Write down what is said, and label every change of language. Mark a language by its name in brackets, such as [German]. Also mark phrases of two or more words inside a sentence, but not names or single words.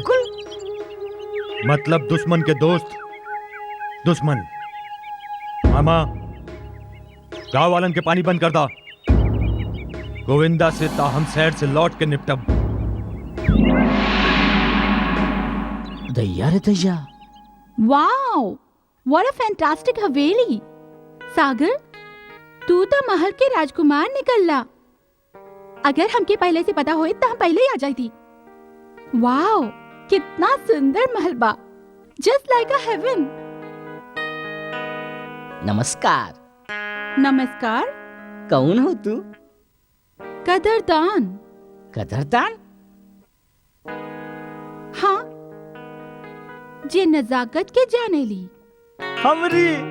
[Bhojpuri] मतलब दुश्मन के दोस्त दुश्मन। मामा गांव वालन के पानी बंद कर दा। गोविंदा से ता हम शहर से लौट के निपटब। दैया रे दैया, [English] wow, what a fantastic हवेली। [Bhojpuri] सागर, तू तो महल के राजकुमार निकलला। अगर हमके पहले से पता होई तो हम पहले ही आ जाती। वाओ, कितना सुंदर महल बा, [English] just like a heaven. [Bhojpuri] नमस्कार। नमस्कार। कौन हो तू? कदरदान। कदरदान? हाँ, जे नजाकत के जाने ली। हमरी